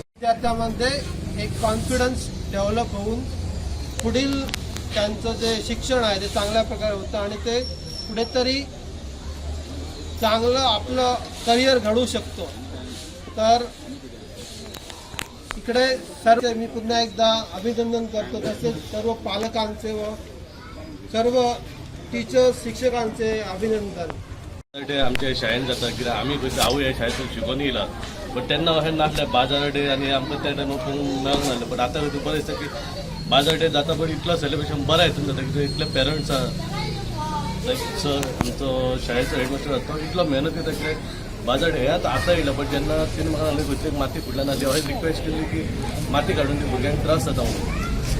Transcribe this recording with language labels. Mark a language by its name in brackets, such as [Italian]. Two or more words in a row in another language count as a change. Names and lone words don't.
[Marathi] त्यामध्ये एक कॉन्फिडन्स डेव्हलप होऊन पुढील त्यांचं जे शिक्षण आहे ते चांगल्या प्रकारे होतं आणि ते कुठेतरी चांगलं आपलं करिअर घडवू शकतो। तर इकडे सर्व मी पुन्हा एकदा अभिनंदन करतो, तसेच सर्व पालकांचे व सर्व टीचर्स शिक्षकांचे अभिनंदन। [Konkani] आमच्या शाळेत जाता कित्याक आमी पयलीं हांवूय ह्या शाळेंतून शिकून येयला, बट तेन्ना अशें नासलें [English] bazaar day [Konkani] आनी आमकां त्या टायमार पळोवंक मेळूंक नासलें। बट आतां बरें दिसता की [English] bazaar day [Konkani] जाता पण इतलो सेलिब्रेशन बऱ्या हितून जाता, कित्याक इतले पेरंट्स लायक सर आमचो शाळेचो हेडमास्टर आसा तो इतलो मेहनत करता, कित्याक [English] bazaar day [Konkani] आतां येयला बट जेन्ना तिणें म्हाका सांगलें खंयची माती फुटल्यान आसली हांवें रिक्वेस्ट केली की माती काडून ती भुरग्यांक त्रास जाता म्हणून।